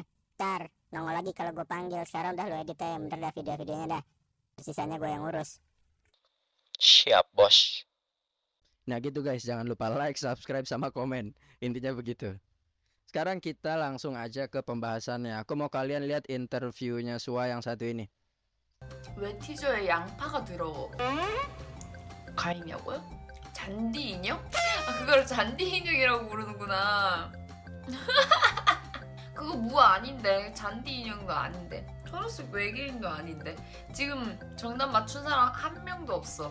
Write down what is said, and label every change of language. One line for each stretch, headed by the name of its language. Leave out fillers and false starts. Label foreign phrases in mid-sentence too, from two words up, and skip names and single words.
Indonesian: Ntar nongol lagi kalau gue panggil. Sekarang udah lu edit aja bentar dah video-videonya dah. Sisanya gue yang urus. Siap, bos. Nah gitu guys, jangan lupa like, subscribe, sama komen. Intinya begitu. Sekarang kita langsung aja ke pembahasannya. Aku mau kalian lihat interviewnya Sua yang satu ini.
Korean: 왜 티저에 양파가 들어가 있냐고요? 잔디 인형? 아 그걸 잔디 인형이라고 부르는구나. 그거 무아 아닌데 잔디 인형도 아닌데 초록색 외계인도 아닌데 지금 정답 맞춘 사람 한 명도 없어.